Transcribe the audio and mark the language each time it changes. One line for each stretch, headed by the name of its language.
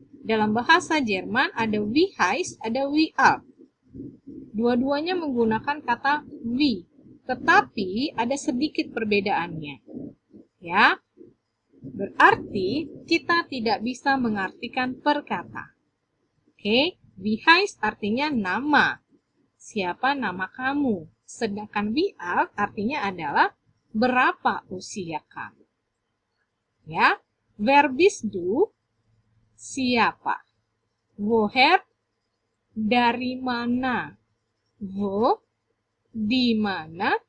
Indonesian: Dalam bahasa Jerman ada wie heißt, ada wie alt. Dua-duanya menggunakan kata wie, tetapi ada sedikit perbedaannya. Ya, berarti kita tidak bisa mengartikan per kata. Oke, wie heißt artinya nama. Siapa nama kamu? Sedangkan wie alt artinya adalah berapa usia kamu.
German: Ya, wer bist du?
Indonesian: Siapa?
German: Woher?
Indonesian: Dari mana? Wo? Di mana?